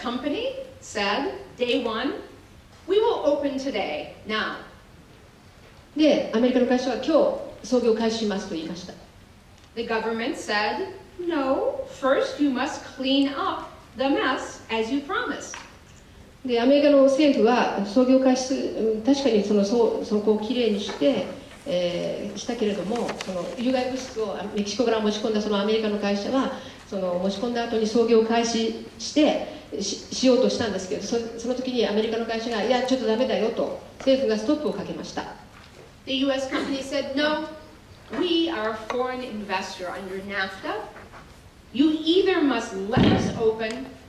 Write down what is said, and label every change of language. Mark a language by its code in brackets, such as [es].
[en] company said, day one, we will open today, now. [ja] で、アメリカの会社は今日操業を開始しますと言いました。 [en] The government said, no, first you must clean up the mess as you promised. [ja] でアメリカの政府は操業開始確かにそこをきれいにして、したけれども有害物質をメキシコから持ち込んだアメリカの会社は持ち込んだ後に操業を開始しようとしたんですけどその時にアメリカの会社がいやちょっとダメだよと政府がストップをかけました。 [en] The U.S. company said, no, we are a foreign investor under NAFTA. You either must let us open